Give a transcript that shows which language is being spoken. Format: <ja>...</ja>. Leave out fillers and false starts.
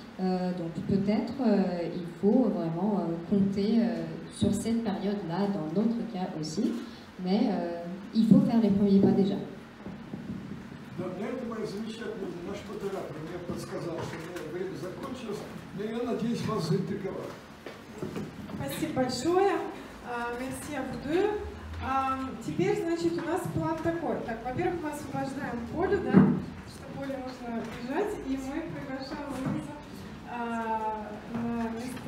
<fr>Donc peut-être il faut vraiment compter sur cette période-là, dans notre cas aussi, mais il faut faire les premiers pas déjà.</fr> <ru>Для этого замечательный наш модератор мне подсказал, что время закончилось, но я надеюсь вас заинтриговать. Спасибо большое.</ru> <fr>Merci à vous deux.</fr> <ru>Теперь, значит, у нас план такой. Так, во-первых, мы освобождаем Полю, да, что Поле нужно бежать, и мы приглашаем Луизу на место.</ru>